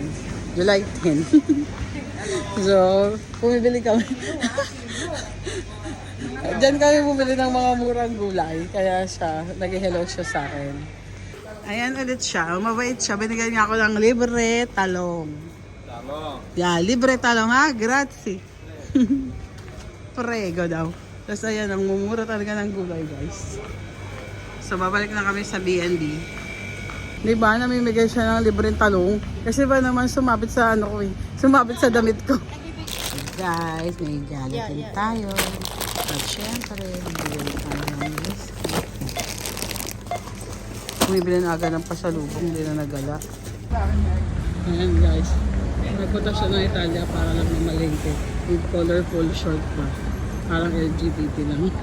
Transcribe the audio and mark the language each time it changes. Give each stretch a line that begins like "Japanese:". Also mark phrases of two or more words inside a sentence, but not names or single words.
Filipino: July 10. So, bumibili kami. Diyan kami bumili ng mga murang gulay. Kaya siya, nag-hello siya sa akin. Ayan ulit siya. Mabait siya. Binigyan niya ako ng libre talong. Talong? Yeah, libre talong ha. Grazie. Prego daw. Tapos ayan, ang mumura talaga ng gulay guys. So, babalik na kami sa B&B. Di ba, namimigay siya ng libreng talong? Kasi ba naman sumabit sa ano ko eh. Sumabit sa damit ko. Guys, may galatin tayo. At syempre, bibili tayo ng biscuit. Bumibili na agad ng pasalubong, hindi na nagala. Ayan guys, nagpunta siya ng Italia para lang mamalengke.
English: With colorful short
Filipino: pa. Parang LGBT lang.